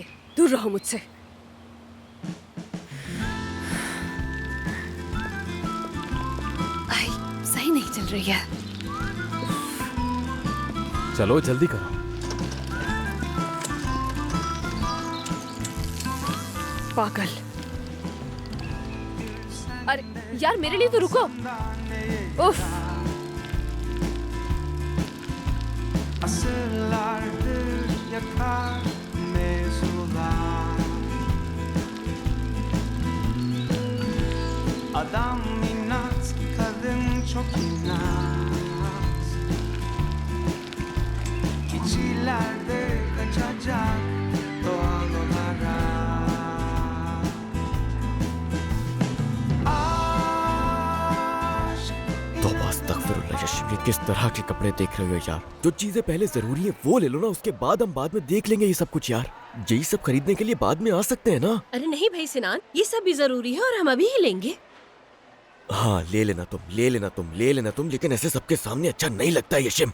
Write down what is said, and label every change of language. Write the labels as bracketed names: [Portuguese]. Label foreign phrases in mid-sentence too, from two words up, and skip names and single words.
[Hindi] दूर रहो मुझसे। आई, सही नहीं चल रही है। चलो जल्दी करो। पागल। अरे यार, मेरे लिए तो रुको। उफ। [Turkish] Asırlardır yakar mevzular. Adam inat, kadın çok inat. Hiç ileride kaçacak doğal olarak. Aşk [Hindi] तौबा अस्तगफिरुल्लाह यशिम, ये किस तरह के कपड़े देख रहे हो यार? जो चीजें पहले जरूरी है वो ले लो ना, उसके बाद हम बाद में देख लेंगे ये सब कुछ यार। यही सब खरीदने के लिए बाद में आ सकते हैं ना। अरे नहीं भाई सिनान, ये सब भी जरूरी है और हम अभी ही लेंगे। हाँ ले लेना तुम, ले लेना तुम, ले लेना तुम, लेकिन ऐसे सबके सामने अच्छा नहीं लगता है यशिम।